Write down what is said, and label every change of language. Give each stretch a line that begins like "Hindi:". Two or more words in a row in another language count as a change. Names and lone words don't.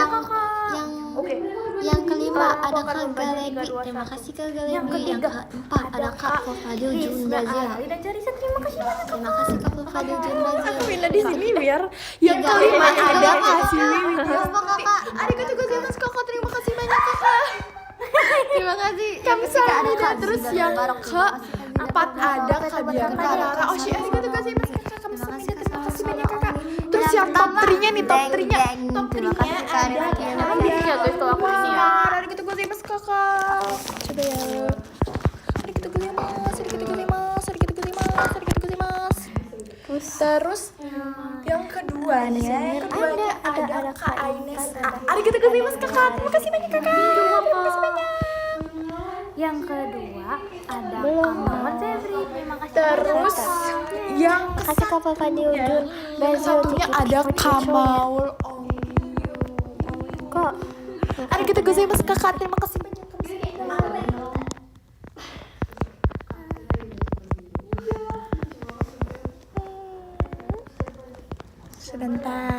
Indonesian: Yang Kakak. Oke. Yang kelima ada Kak Galegi. Terima kasih Kak Galegi. Yang Yang ketiga keempat ada Kak Fadil Jun Rizna Brazil. Alali dan Carissa. Terima kasih banyak Terima kasih Kak Fadil Jun Brazil. Pindah di sini biar yang kelima ada Kak Siwi Apa Kakak?
Japanese: ありがとうございます Kakak.
Indonesian: Terima kasih banyak Kakak. Terima kasih. Kamsahamnida. Terus yang keempat ada Kak Bianca Rara.
English: Oh shit,
Japanese: ありがとうございます Kakak. Kamsahamnida.
Indonesian: Terima kasih banyak Kakak. Terus yang top 3-nya nih, top 3-nya. Top 3-nya ada Kak Ya guys, kalau aku ini ya.
Japanese: ありがとうございます
Indonesian: Kakak. Coba ya.
Japanese: ありがとうございます、ありがとうございます、ありがとうございます、ありがとうございます.
Indonesian: Terus yang kedua nih ya, yang kedua ada Kak Aines.
Japanese: ありがとうございます Kakak.
Indonesian: Terima kasih banyak Kakak. Terima kasih banyak. Yang kedua ada Kak Muhammad Febri. Terima kasih. Terus yang Kasih Kak Fadil Jun Brazil. satunya ada Kamaul. Kok
Japanese: ありがとうございます
Indonesian: Kakak. Terima kasih banyak. Sebentar.